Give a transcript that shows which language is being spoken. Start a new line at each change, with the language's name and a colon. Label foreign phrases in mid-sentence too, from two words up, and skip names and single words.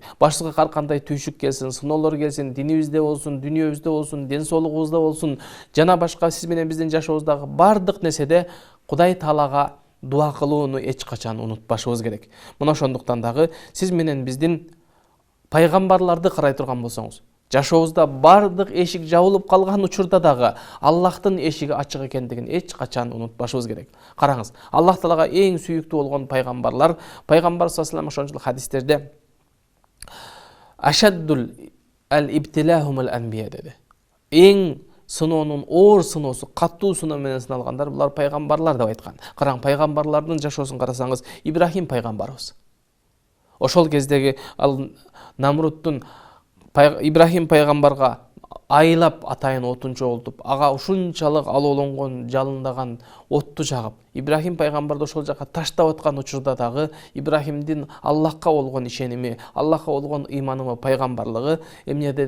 Kyrgyz: Башыбызга ар кандай түйшүк келсин, сыноолор келсин, динибизде болсун, дүнүйөбүздө болсун, ден соолугубузда болсун, жана башка сиз менен биздин жашообуздагы бардык нерседе Кудай Таалага дуа кылууну эч качан унутпашыбыз керек. Мына ошондуктан дагы сиз менен биздин пайгамбарларды карай турган болсоңуз, жашообузда бардык эшик жабылып калган учурда дагы Аллахтын эшиги ачык экендигин эч качан унутпашыбыз керек. Караңыз, Аллах Таалага эң сүйүктүү болгон пайгамбар
Arabic: صلى الله عليه وسلم
Kyrgyz: ошончол хадистерде
Arabic: أشد الابتلاء الأنبياء
Kyrgyz: деди. Эң сыноонун оор сыноосу, каттуу сыноо менен сыналгандар булар пайгамбарлар деп айткан. Караң, пайгамбарлардын жашоосун карасаңыз, Ибрахим пайгамбарыбыз. Ошол кездеги ал Намруттун Ибрахим пайгамбарга айлап атайын отун чогултуп, ага ушунчалык алоолонгон, жалындаган отту жагып, Ибрахим пайгамбарды ошол жака таштап аткан учурда дагы Ибрахимдин Аллахка болгон ишеними, Аллахка болгон ыйманымы, пайгамбарлыгы эмне деди?